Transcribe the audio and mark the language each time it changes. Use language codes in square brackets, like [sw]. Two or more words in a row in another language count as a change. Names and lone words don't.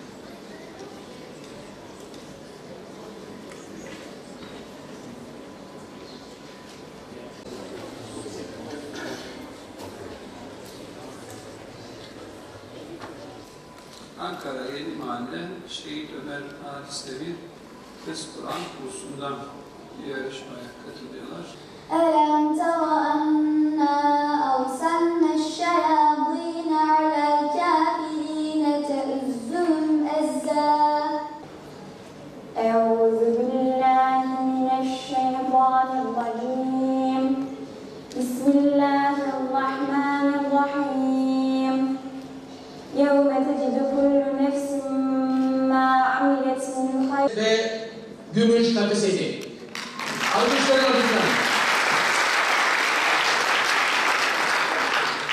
[tr] Ankara Yeni Mahalle Şehit Ömer Halis Devir Kız Kur'an kursundan yarışmaya katılıyorlar. [ar] أَلَمْ تَرَ أَنَّا أَرْسَلْنَا الشَّيَاطِينَ عَلَى الْكَافِرِينَ تَؤُزُّهُمْ أَزًّا أَعُوذُ بِاللَّهِ مِنَ الشَّيْطَانِ الرَّجِيمِ بِسْمِ اللَّهِ الرَّحْمَنِ الرَّحِيمِ يَوْمَ تَجِدُ كُلُّ نَفْسٍ مَا عَمِلَتْ مِنْ خَيْرٍ [tr] Ve gümüş takı seti. Alkışlarla lütfen.